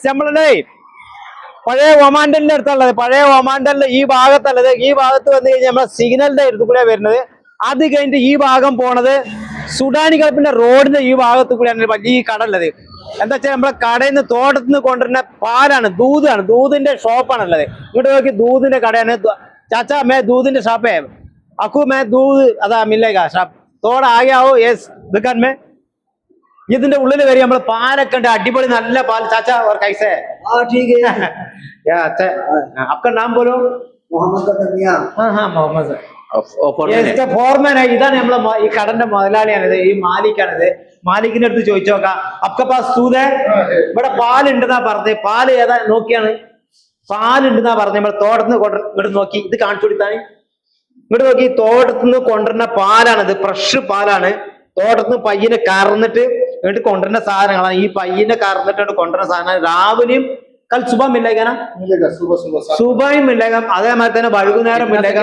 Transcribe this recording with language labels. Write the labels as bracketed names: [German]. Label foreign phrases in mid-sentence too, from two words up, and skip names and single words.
[Malayalam] നമ്മളുടെ പഴയ ഒമാൻഡലിന്റെ അടുത്തുള്ളത്, പഴയ ഒമാൻഡലിന്റെ ഈ ഭാഗത്തുള്ളത്. ഈ ഭാഗത്ത് വന്നു കഴിഞ്ഞാൽ നമ്മളെ സിഗ്നലിന്റെ അടുത്ത് കൂടെ വരുന്നത്. അത് കഴിഞ്ഞിട്ട് ഈ ഭാഗം പോണത് സുഡാനി കപ്പിന്റെ റോഡിന്റെ ഈ ഭാഗത്ത് കൂടെയാണ് വലിയ കട ഉള്ളത്. എന്താ വെച്ചാൽ നമ്മളെ കടയിൽ നിന്ന് തോട്ടത്തിൽ നിന്ന് കൊണ്ടുവരുന്ന പാലാണ്, ദൂതാണ്, ദൂതിന്റെ ഷോപ്പാണുള്ളത്. ഇങ്ങോട്ട് നോക്കി ദൂതിന്റെ കടയാണ്. [Hindi] चाचा मैं दूध इन शॉप है, अकू मैं दूध अदा मिलेगा शॉप थोड़ा आगे आओ ये दुकान में. [Malayalam] ഇതിന്റെ ഉള്ളിൽ വരെ നമ്മൾ പാലൊക്കെ ഉണ്ട്, അടിപൊളി നല്ല പാൽ. [Hindi] चाचा और कैसे है? हाँ ठीक है क्या अच्छा आपका नाम बोलो. मोहम्मद कदमिया. हाँ हाँ मोहम्मद इसका ഫോർമാൻ है. [Malayalam] ഇതാണ് നമ്മളെ ഈ കടന്റെ മുതലാളിയാണിത്, ഈ മാലിക്കാണിത്. മാലിക്കിന്റെ അടുത്ത് ചോദിച്ചു നോക്കാം. [Hindi] आपके पास दूध है? [Malayalam] ഇവിടെ പാലുണ്ടെന്നാ പറഞ്ഞത്. പാല് ഏതാ നോക്കിയാണ്, പാലുണ്ടെന്നാ പറഞ്ഞത്. നമ്മൾ തോട്ടത്തിന് ഇങ്ങോട്ട് നോക്കി, ഇത് കാണിച്ചു കൊടുത്താണ്. ഇങ്ങോട്ട് നോക്കി, തോട്ടത്തിന് കൊണ്ടുവരുന്ന പാലാണിത്, ഫ്രഷ് പാലാണ്. തോട്ടത്തിന് പയ്യനെ കറന്നിട്ട് എന്നിട്ട് കൊണ്ടുവരുന്ന സാധനങ്ങളാണ്. ഈ പയ്യനെ കറന്നിട്ട് കൊണ്ടുവരുന്ന സാധനം രാവിലെയും [Hindi] कल सुबह मिलेगा, [Malayalam] സുബയും മില്ലേഗം, അതേമാതിരി തന്നെ വൈകുന്നേരം മില്ലേഗം.